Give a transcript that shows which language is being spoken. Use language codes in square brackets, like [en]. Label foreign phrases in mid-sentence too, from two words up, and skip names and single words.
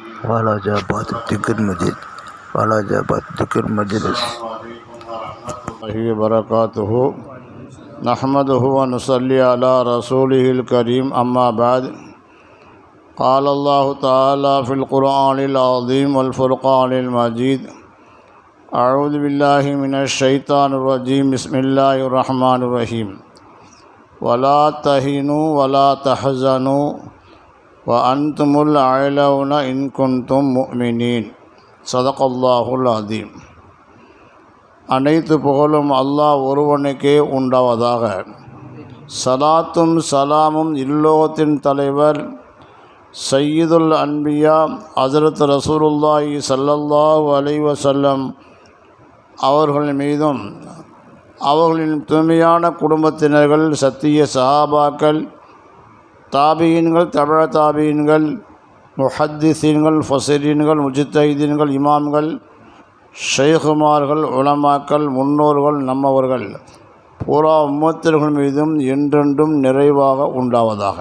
[ur] والاجاباد ذکر مسجد والاجاباد ذکر مجلس [ar] بركاته نحمده ونصلي على رسوله الكريم أما بعد قال الله تعالى في القرآن العظيم والفرقان المجيد أعوذ بالله من الشيطان الرجيم بسم الله الرحمن الرحيم ولا تهنوا ولا تحزنوا وأنتم الأعلون إن كنتم مؤمنين صدق الله العظيم. [ta] அனைத்து புகழும் அல்லாஹ் ஒருவனுக்கே உண்டாவதாக. சலாத்தும் சலாமும் இல்லோகத்தின் தலைவர் [ar] سيد الأنبياء [ta] ஹஸரத் ரசூலுல்லாஹி [ar] صلى الله عليه وسلم [ta] அவர்கள் மீதும் அவர்களின் தூய்மையான குடும்பத்தினர்கள், சத்திய சஹாபாக்கள், தாபியீன்கள், தபஅ தாபியீன்கள், முஹத்திஸீன்கள், ஃபஸீரீன்கள், முஜ்தஹிதீன்கள், இமாம்கள், ஷைகுமார்கள், உலமாக்கள், முன்னோர்கள், நம்மவர்கள் பூரா உம்மத்தினர்கள் மீதும் என்றென்றும் நிறைவாக உண்டாவதாக.